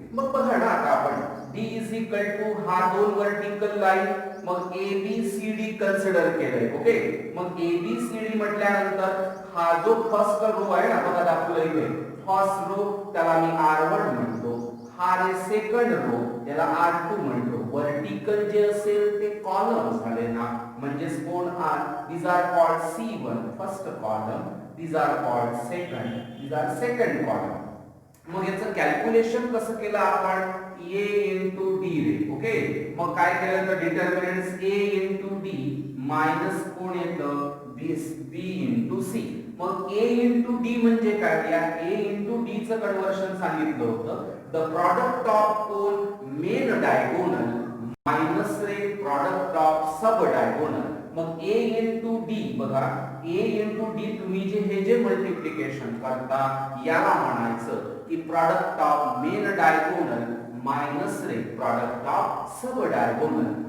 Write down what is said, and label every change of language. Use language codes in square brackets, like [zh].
[mr] मग बघा ना, आता आपण D इज इक्वल टू हा 2 वर्टिकल लाईन, मग ABCD कन्सिडर केलंय. ओके, मग ABCD म्हटल्यानंतर हा जो फर्स्ट रो आहे ना, बघा दाखवलं इथे फर्स्ट रो, त्याला मी R1 म्हणतो. हा रे सेकंड रो, त्याला R2 म्हणतो. वर्टिकल जे असेल ते कॉलम झाले ना, म्हणजे कोण [en] these are called C1 first column, these are called second, these are second column. [mr] मग याचं कॅल्क्युलेशन कसं केलं आपण, A into D ray. Okay, मग काय केलं तर determinants A into D minus कोण येतं, B into C. मग A into D म्हणजे काय, या A into D चं कन्वर्शन सांगितलं होतं. द प्रॉडक्ट ऑफ कोण, main diagonal minus ray product of sub diagonal. मग a इंटू डी बघा, a इंटू डी तुम्ही हे जे मल्टिप्लिकेशन करता याला म्हणायचं की product of main diagonal minus ray product of sub diagonal.